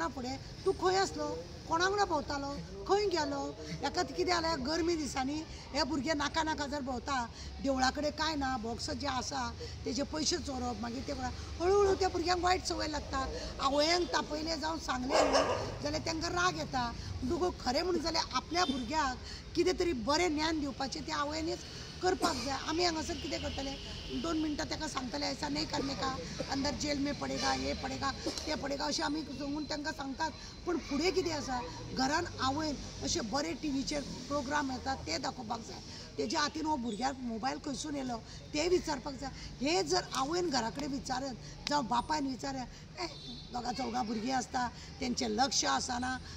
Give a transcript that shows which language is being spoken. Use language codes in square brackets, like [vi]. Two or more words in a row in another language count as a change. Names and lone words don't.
[kok] फुडें तूं खंय आसलो कोणा वांगडा भोंवतालो खंय गेलो हेका कितें जालें गरमी दिसांनी हे भुरगे नाका नाका जर भोंवता देवळा कडेन कांय ना बॉक्स जे आसा तेजे पयशे चोरप मागीर ते हळू त्या भुरग्यांक वायट संवय लागता आवयांक तापयले जावं सांगले जाल्यार तांकां राग येता तुका खरें म्हणून जाल्यार आपल्या भुरग्याक कितें तरी बरें ज्ञान दिवपाचें ते आवयांनीच करपाक जाय आमी हांगासर कितें करतले 2 मिनटां ताका सांगतले [hi] ऐसा नहीं करने का अंदर जेल में पडेगा ये पडेगा ते पडेगा [kok] अशें आमी सांगून तांकां सांगतात पण फुडें कितें आसा घरान आवयन अशे बरे टीव्हीचेर प्रोग्राम येतात ते दाखोवपाक जाय तेज्या हातीन हो भुरग्याक मोबायल खंयसून येयलो ते विचारपाक जाय हे जर आवयन घरा कडेन विचारत जावं बापायन विचारत दोगा चौगा भुरगीं आसता तेंचें लक्ष आसना